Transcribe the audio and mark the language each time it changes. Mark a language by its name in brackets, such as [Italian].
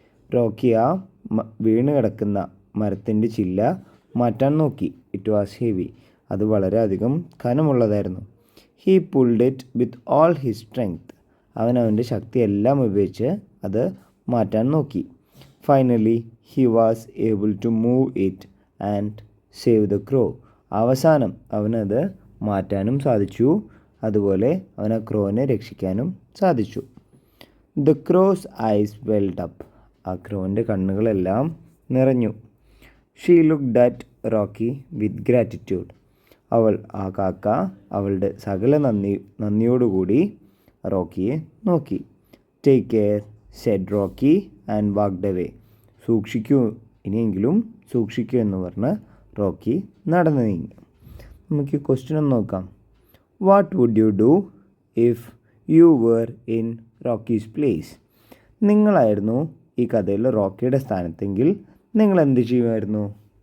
[Malayalam] Rocky ആ വീണ് കിടക്കുന്ന മരത്തിൻ്റെ ചില്ല മാറ്റാൻ നോക്കി. [English] It was heavy. [Malayalam] അത് വളരെയധികം കനമുള്ളതായിരുന്നു. [English] He pulled it with all his strength. [Malayalam] അവൻ്റെ ശക്തിയെല്ലാം ഉപയോഗിച്ച് അത് മാറ്റാൻ നോക്കി. [English] Finally he was able to move it and save the crow. [Malayalam] അവസാനം അവനത് മാറ്റാനും സാധിച്ചു, അതുപോലെ അവൻ ആ ക്രോനെ രക്ഷിക്കാനും സാധിച്ചു. [English] The crow's eyes welled up. [Malayalam] ആ ക്രോൻ്റെ കണ്ണുകളെല്ലാം നിറഞ്ഞു. [English] She looked at Rocky with gratitude. [Malayalam] ആ കാക്ക അവളുടെ സകല നന്ദിയോടുകൂടി റോക്കിയെ നോക്കി. [English] Take care, said Rocky and walked away. [Malayalam] സൂക്ഷിക്കൂ, ഇനിയെങ്കിലും സൂക്ഷിക്കൂ എന്ന് പറഞ്ഞ് റോക്കി നടന്നു നീങ്ങി. നമുക്ക് ഈ ക്വസ്റ്റ്യൻ ഒന്ന് നോക്കാം. [English] What would you do if you were in Rocky's place? [Malayalam] നിങ്ങളായിരുന്നു ഈ കഥയിൽ റോക്കിയുടെ സ്ഥാനത്തെങ്കിൽ നിങ്ങൾ എന്ത് ചെയ്യുമായിരുന്നു?